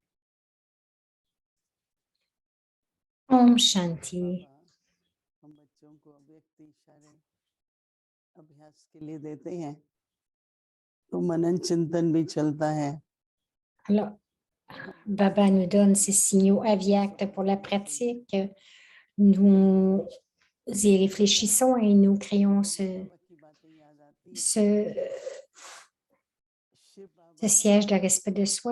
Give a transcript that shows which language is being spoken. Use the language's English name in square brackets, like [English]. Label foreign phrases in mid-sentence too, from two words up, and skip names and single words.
[Hindi] ओम शांति. हम बच्चों को अव्यक्त इशारे अभ्यास के लिए देते हैं तो मनन चिंतन भी चलता है. [French] Alors, Baba nous donne ces signaux avyacts pour la pratique. Nous y réfléchissons et nous créons ce siège de respect de soi.